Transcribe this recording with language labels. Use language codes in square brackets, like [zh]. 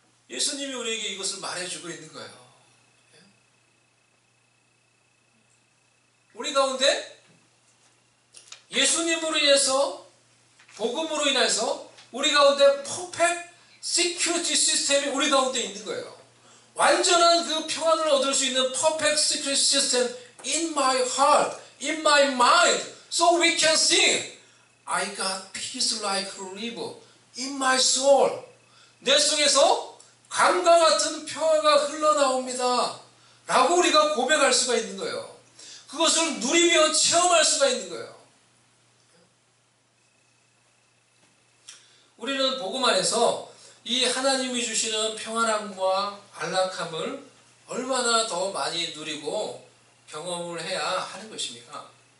[ko] 예수님이 우리에게 이것을 말해주고 있는 거예요. 우리 가운데 예수님으로 인해서, 복음으로 인해서 우리 가운데 퍼펙트 시큐리티 시스템이 우리 가운데 있는 거예요. 완전한 그 평안을 얻을 수 있는 [en] 퍼펙트 시큐리티 시스템 in my heart, in my mind, so we can sing I got peace like a river in my soul. [ko] 내 속에서 강과 같은 평화가 흘러나옵니다 라고 우리가 고백할 수가 있는 거예요. 그것을 누리며 체험할 수가 있는 거예요. 우리는 복음 안에서 이 하나님이 주시는 평안함과 안락함을 얼마나 더 많이 누리고 경험을 해야 하는 것입니까?